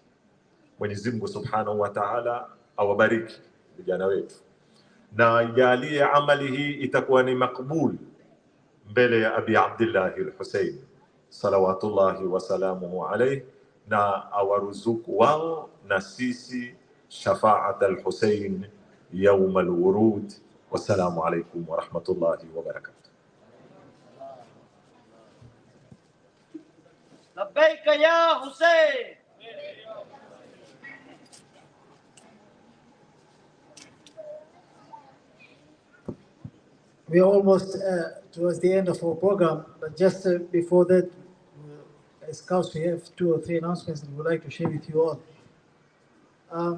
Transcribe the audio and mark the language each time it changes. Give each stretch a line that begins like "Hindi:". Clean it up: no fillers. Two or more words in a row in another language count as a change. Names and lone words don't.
Swahili: Mwenyezi Mungu
Arabic: سبحانه وتعالى
Swahili: awabariki vijana wetu na ijalie amali hii itakuwa ni makbul mbele ya Abi Abdullah al-Hussein
Arabic: صلوات الله وسلامه عليه,
Swahili: na awaruzuku wao na sisi
Arabic: شفاعة الحسين يوم الورود. والسلام عليكم ورحمة الله وبركاته. لبيك يا حسين.
English: We are almost towards the end of our program, but just before that, as Scouts, we have 2 or 3 announcements that we would like to share with you all.